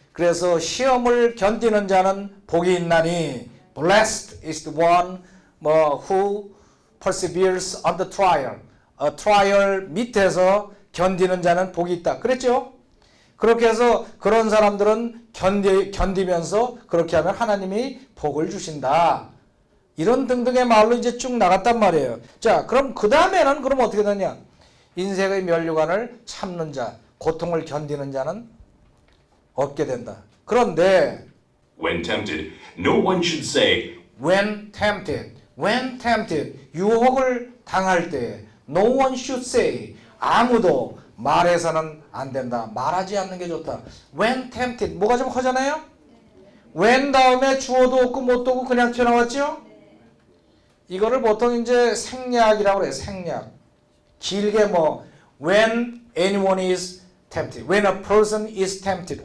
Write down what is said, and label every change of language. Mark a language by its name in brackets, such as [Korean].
[Korean] 그래서 시험을 견디는 자는 복이 있나니 [English] blessed is the one who perseveres on the trial. [Korean] 트라이얼 밑에서 견디는 자는 복이 있다. 그랬죠? 그렇게 해서 그런 사람들은 견디면서 그렇게 하면 하나님이 복을 주신다. 이런 등등의 말로 이제 쭉 나갔단 말이에요. 자, 그럼 그 다음에는 그럼 어떻게 되냐? 인생의 면류관을 참는 자, 고통을 견디는 자는 얻게 된다. 그런데 [English] When tempted, no one should say, when tempted, [Korean] 유혹을 당할 때 [English] no one should say, [Korean] 아무도 말해서는 안 된다. 말하지 않는 게 좋다. [English] When tempted, [Korean] 뭐가 좀 허전해요? when 다음에 주어도 없고 못도 없고 그냥 튀어나왔죠? 이거를 보통 이제 생략이라고 그래요. 생략. [English] 길게 when anyone is tempted, when a person is tempted.